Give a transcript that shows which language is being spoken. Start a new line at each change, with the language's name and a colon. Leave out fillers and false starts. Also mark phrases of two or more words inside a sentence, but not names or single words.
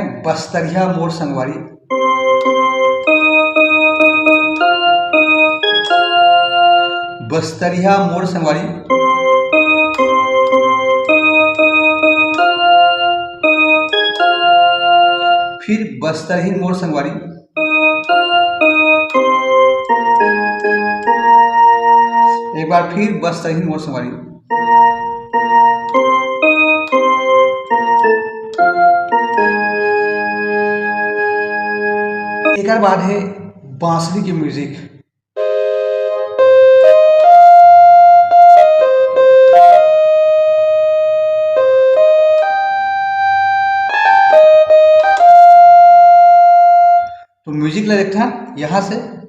Chhattisgarhi: बस्तरिया मोर संगवारी, बस्तरिया मोर संगवारी, फिर बस्तरहीन मोर संगवारी, एक बार फिर बस्तरहीन मोर संगवारी। एक बाद है बांसुरी की म्यूजिक। तो म्यूजिक ला देखता यहाँ से।